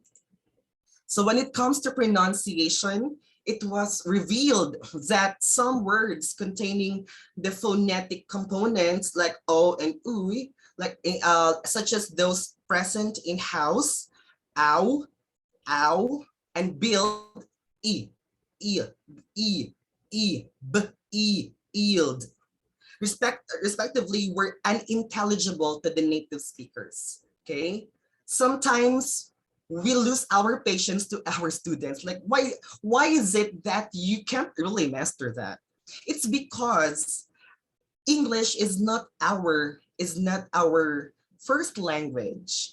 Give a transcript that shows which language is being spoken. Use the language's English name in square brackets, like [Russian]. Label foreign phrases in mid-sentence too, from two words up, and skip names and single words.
[English] So when it comes to pronunciation, it was revealed that some words containing the phonetic components like o and u, like such as those present in house, ow, ow, and build, e, e, e, e, b, e, yield, respectively, were unintelligible to the native speakers. Okay, sometimes we lose our patience to our students. Like, why is it that you can't really master that? It's because English is not our first language.